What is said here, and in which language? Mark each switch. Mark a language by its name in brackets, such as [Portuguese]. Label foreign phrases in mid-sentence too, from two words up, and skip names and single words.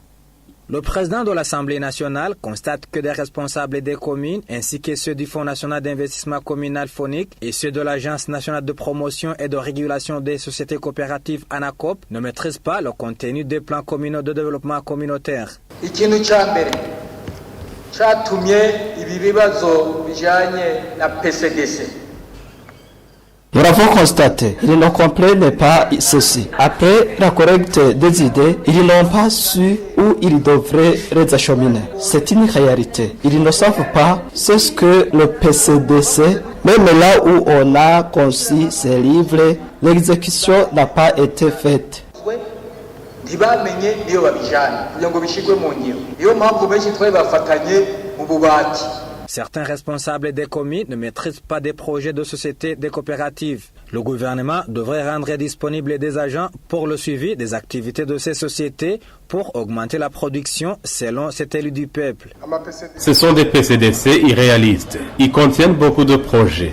[French] Le président de l'Assemblée nationale constate que des responsables des communes ainsi que ceux du Fonds national d'investissement communal FONIC et ceux de l'Agence nationale de promotion et de régulation des sociétés coopératives ANACOP ne maîtrisent pas le contenu des plans communaux de développement communautaire. [Rundi] Ikintu ca mbere catumye ibi bibazo bijanye na PCDC. [French] Nous l'avons constaté, ils ne comprennent pas ceci. Après la collecte des idées, ils n'ont pas su où ils devraient les acheminer. C'est une réalité. Ils ne savent pas ce que le PCDC, même là où on a conçu ces livres, l'exécution n'a pas été faite. [Rundi] ntibamenye niyo babijana kugira ngo bishigwe mu ngiro. Niyo mpamvu benshi twari bafatanye mu bubati. [French] Certains responsables des communes ne maîtrisent pas des projets de société des coopératives. Le gouvernement devrait rendre disponibles des agents pour le suivi des activités de ces sociétés pour augmenter la production selon cet élu du peuple. Ce sont des PCDC irréalistes. Ils contiennent beaucoup de projets.